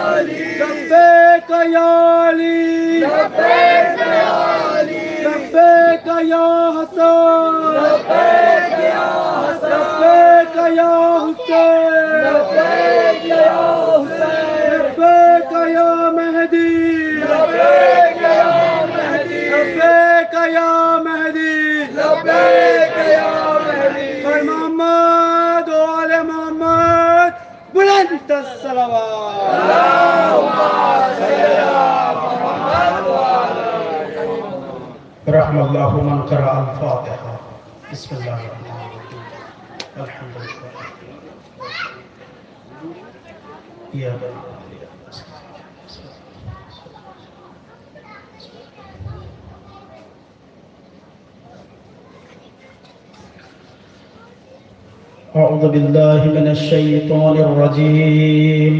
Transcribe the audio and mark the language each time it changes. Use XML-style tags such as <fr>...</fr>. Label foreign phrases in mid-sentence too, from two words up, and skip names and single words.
<ar>علي لبيك يا حسن لبيك يا حسين لبيك يا مهدي لبيك</ar> <ur>یا مہدی محمد و آل محمد بلند</ur> <ar>رحم الله من قرأ الفاتحة. بسم الله الرحمن الرحيم. الحمد لله يا أعوذ بالله من الشيطان الرجيم.</ar>